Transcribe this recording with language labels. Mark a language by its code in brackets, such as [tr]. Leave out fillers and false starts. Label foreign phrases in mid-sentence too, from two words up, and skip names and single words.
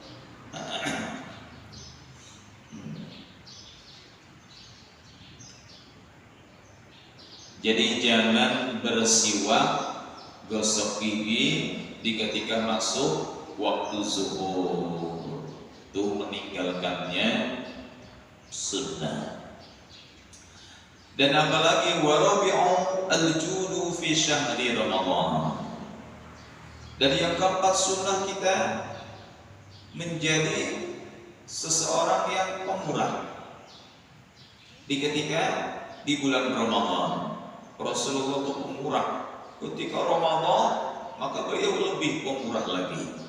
[id] Jadi jangan bersiwak, gosok gigi di ketika masuk waktu zuhur. Itu meninggalkannya sunnah. Dan apalagi [ar] والرابع الجود في شهر رمضان. [id] Dan yang keempat sunnah kita menjadi seseorang yang pemurah di ketika di bulan Ramadan. Rasulullah itu pemurah ketika Ramadan, maka beliau lebih pemurah lagi.